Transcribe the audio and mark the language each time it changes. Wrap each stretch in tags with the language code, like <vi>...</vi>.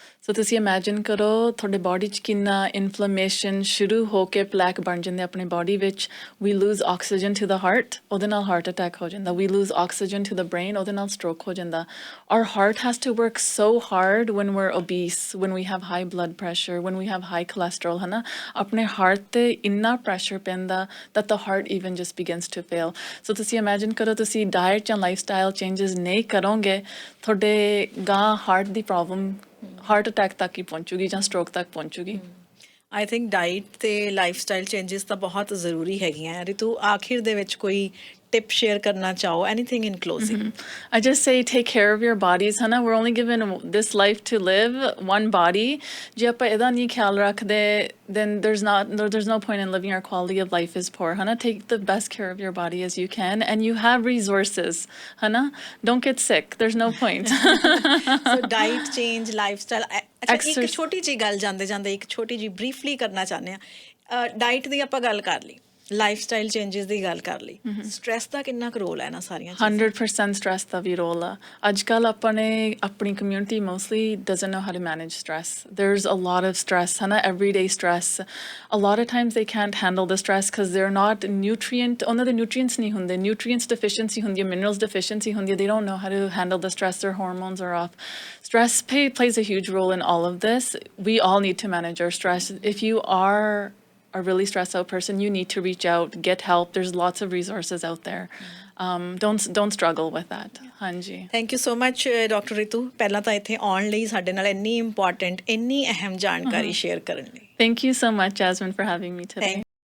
<pa>ਸੋ ਤੁਸੀਂ ਇਮੈਜਿਨ ਕਰੋ ਤੁਹਾਡੇ ਬਾਡੀ 'ਚ ਕਿੰਨਾ ਇਨਫਲੇਮੇਸ਼ਨ ਸ਼ੁਰੂ ਹੋ ਕੇ ਪਲੈਕ ਬਣ ਜਾਂਦੇ ਆਪਣੀ ਬਾਡੀ ਵਿੱਚ।</pa> <en>we lose oxygen to the heart</en> <pa>ਉਹਦੇ ਨਾਲ ਹਾਰਟ ਅਟੈਕ ਹੋ ਜਾਂਦਾ।</pa> <en>We lose oxygen to the brain ਉਹਦੇ ਨਾਲ stroke ਹੋ ਜਾਂਦਾ। Our heart has to work so hard when we're obese when we have high blood pressure when we have high cholesterol ਹੈ ਨਾ।</en> <pa>ਆਪਣੇ ਹਾਰਟ 'ਤੇ ਇੰਨਾ ਪ੍ਰੈਸ਼ਰ ਪੈਂਦਾ</pa> <en>that the heart even just begins to fail.</en> <pa>ਸੋ ਤੁਸੀਂ imagine ਕਰੋ ਤੁਸੀਂ diet ਜਾਂ ਲਾਈਫ ਸਟਾਈਲ ਚੇਂਜਸ ਨਹੀਂ ਕਰੋਗੇ ਤੁਹਾਡੇ ਗਾਂ ਹਾਰਟ ਦੀ ਪ੍ਰੋਬਲਮ ਹਾਰਟ ਅਟੈਕ ਤੱਕ ਹੀ ਪਹੁੰਚੂਗੀ ਜਾਂ ਸਟ੍ਰੋਕ ਤੱਕ ਪਹੁੰਚੂਗੀ।</pa> <en>I think</en> <pa>ਡਾਈਟ ਤੇ ਲਾਈਫ ਸਟਾਈਲ ਚੇਂਜਸ ਤਾਂ ਬਹੁਤ ਜ਼ਰੂਰੀ ਹੈਗੀਆਂ। ਰਿਤੂ ਆਖਿਰ ਦੇ ਵਿੱਚ ਕੋਈ tip share ਕਰਨਾ ਚਾਹੋ</pa> <en>anything in closing? I just say take care of your bodies ਹਨਾ। we're only given this life to live one body</en> <pa>ਜੇ ਆਪਾਂ ਇਹਦਾ ਨਹੀਂ ਖਿਆਲ ਰੱਖਦੇ</pa> <en>then there's no point in living. Our quality of life is poor ਹਨਾ। take the best care of your body as you can and you have resources ਹਨਾ। don't get sick, there's no point.</en> <pa>so diet change lifestyle ਅੱਛਾ ਇੱਕ ਛੋਟੀ ਜਿਹੀ ਗੱਲ ਜਾਂਦੇ ਜਾਂਦੇ ਇੱਕ ਛੋਟੀ ਜਿਹੀ ਬਰੀਫਲੀ ਕਰਨਾ ਚਾਹੁੰਦੇ ਆ। ਡਾਈਟ ਦੀ ਆਪਾਂ ਗੱਲ ਕਰ ਲਈ ਲਾਈਫ ਸਟਾਈਲ ਚੇਂਜਸ ਦੀ ਗੱਲ ਕਰ ਲਈ ਸਟ੍ਰੈਸ ਦਾ ਕਿੰਨਾ ਕੁ ਰੋਲ ਹੈ ਇਹਨਾਂ ਸਾਰੀਆਂ ਚੀਜ਼ਾਂ? 100% ਸਟ੍ਰੈਸ ਦਾ ਵੀ ਰੋਲ ਆ। ਅੱਜ ਕੱਲ੍ਹ ਆਪਣੀ community mostly</pa> <en>doesn't know how to manage stress. There's a lot of stress ਹਨਾ everyday stress. A lot of times they can't handle the stress because they're not</en> <pa>ਉਹਨਾਂ ਦੇ nutrients ਨਹੀਂ ਹੁੰਦੇ</pa> <en>nutrients deficiency ਹੁੰਦੀ ਹੈ minerals deficiency ਹੁੰਦੀ ਹੈ they don't know how to handle the stress their hormones are off. Stress plays a huge role in all of this. We all need to manage our stress. If you are a really stressed out person you need to reach out get help. There's lots of resources out there. Don't struggle with that.</en> <pa>ਹਾਂਜੀ</pa> <en>thank you so much</en> <pa>doctor Ritu ਪਹਿਲਾਂ ਤਾਂ ਇੱਥੇ ਆਉਣ ਲਈ ਸਾਡੇ ਨਾਲ ਇੰਨੀ important ਇੰਨੀ ਅਹਿਮ ਜਾਣਕਾਰੀ ਸ਼ੇਅਰ ਕਰਨ ਲਈ।</pa> <en>Thank you so much Jasmine for having me today.</en>